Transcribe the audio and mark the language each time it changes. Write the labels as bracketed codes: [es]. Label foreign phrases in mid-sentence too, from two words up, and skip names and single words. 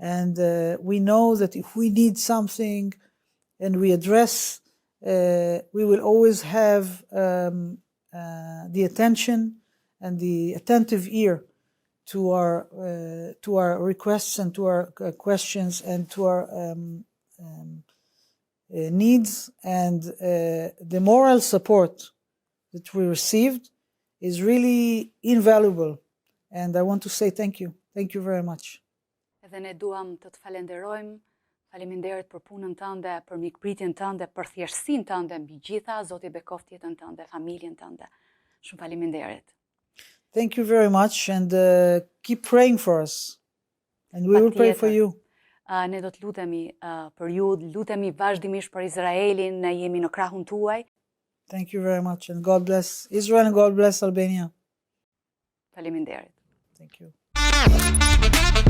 [en] And we know that if we need something and we address, we will always have the attention and the attentive ear to our requests and to our questions and to our needs. And the moral support that we received is really invaluable. And I want to say thank you. Thank you very much. [sq] Edhe ne duam të falenderojmë. Faleminderit për punën tënde, për mikpritjen tënde, për thjeshtësinë tënde mbi gjitha. Zoti bekoft jetën tënde, familjen tënde. Shumë faleminderit. [en] Thank you very much, and keep praying for us. And we will pray for you. [sq] Ne do të lutemi për ju, lutemi vazhdimisht për Izraelin, ne jemi në krahun tuaj. [en] Thank you very much, and God bless Israel and God bless Albania. [sq] Faleminderit. [en] Thank you.